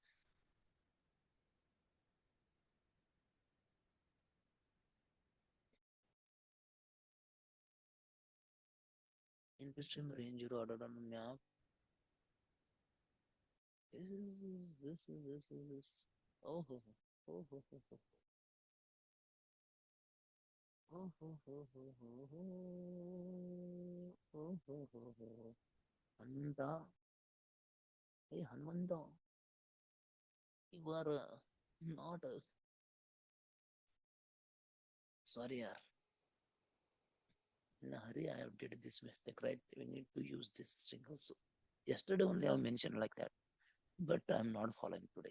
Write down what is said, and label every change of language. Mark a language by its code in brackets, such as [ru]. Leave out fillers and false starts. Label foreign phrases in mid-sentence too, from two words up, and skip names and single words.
[en] Interesting range you ordered on the map. This. Oh, ho, ho. Oh, ho, ho, ho. Oh, ho, ho, ho, ho, ho. Oh, ho, ho, ho. Hanta. Hey, Hanmanta. You are not. Sorry, yaar. In a hurry, I have did this mistake, right? We need to use this thing also. Yesterday only I mentioned like that, but I'm not following today.